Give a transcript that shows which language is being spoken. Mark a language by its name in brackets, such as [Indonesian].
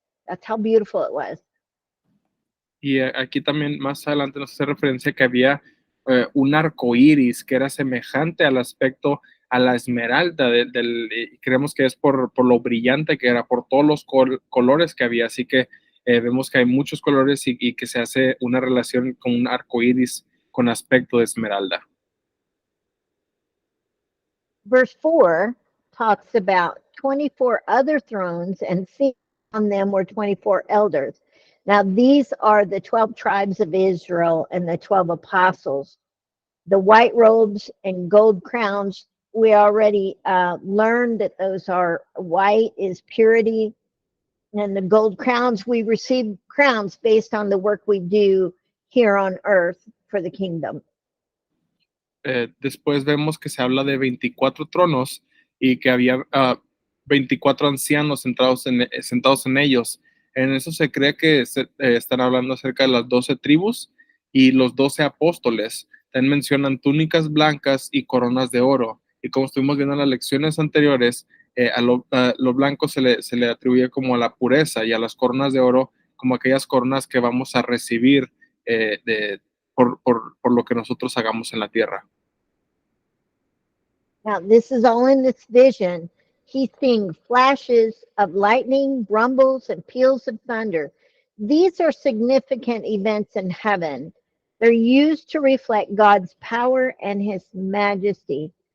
[English] That's how beautiful it was. [Spanish] Y aquí también más adelante nos hace referencia que había un arco iris que era semejante al aspecto a la esmeralda, creemos que es por lo brillante que era, por todos los colores que había. Así que vemos que hay muchos colores y que se hace una relación con un arco iris con aspecto de esmeralda. [English] Verse 4 talks about 24 other thrones, and seated on them were 24 elders. Now, these are the 12 tribes of Israel and the 12 apostles. The white robes and gold crowns, we already learned that those are white is purity. And the gold crowns, we receive crowns based on the work we do here on earth for the kingdom. [Spanish] Después vemos que se habla de 24 tronos y que había 24 ancianos sentados en ellos. En eso se cree que están hablando acerca de las 12 tribus y los 12 apóstoles. También mencionan túnicas blancas y coronas de oro. Y como estuvimos viendo en las lecciones anteriores, a lo blanco se le atribuye como a la pureza, y a las coronas de oro como aquellas coronas que vamos a recibir por lo que nosotros hagamos en la tierra. [English] Now, this is all in this vision. He's seeing flashes of lightning, rumbles, and peals of thunder. These are significant events in heaven. They're used to reflect God's power and his majesty.